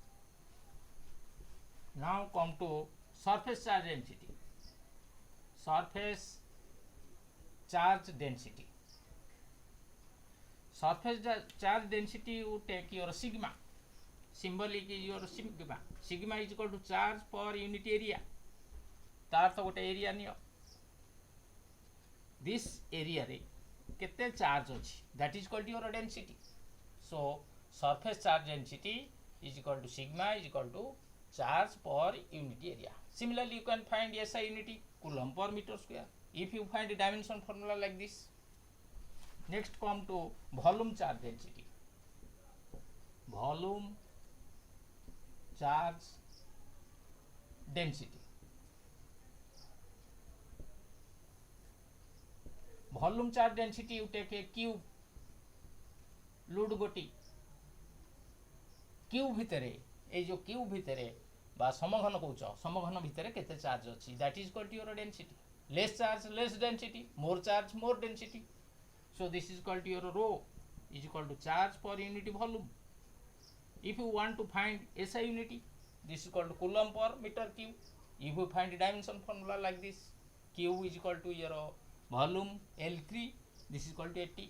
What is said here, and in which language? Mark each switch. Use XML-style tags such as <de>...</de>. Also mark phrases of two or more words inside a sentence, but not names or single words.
<en>Now come to surface charge density. Surface charge density. Surface charge density, you take your sigma. Symbolic is your sigma. Sigma is equal to charge per unit area.</en> <or>ତାର ତ ଗୋଟେ ଏରିଆ ନିଅ.</or> <en>This area</en> <or>ରେ କେତେ ଚାର୍ଜ ଅଛି,</or> <en>that is called your density. So surface charge density is equal to sigma is equal to charge per unit area. Similarly, you can find SI unity, coulomb per meter square, if you find a dimension formula like this. Next come to volume charge density. Volume charge density. Volume charge density, you take a cube,</en> <or>ଲୁଡ ଗୋଟି କ୍ୟୁବ ଭିତରେ ଏ ଯୋ କ୍ୟୁବ ଭିତରେ ବା ସମଘନ କହୁଛ, ସମଘନ ଭିତରେ କେତେ ଚାର୍ଜ ଅଛି,</or> <en>That is called your density. Less charge less density, more charge more density. So this is called your rho is equal to charge per unit volume. If you want to find SI unity, this is called coulomb per meter cube. If you find the dimension formula like this, Q is equal to your volume L3, this is called AT.</en>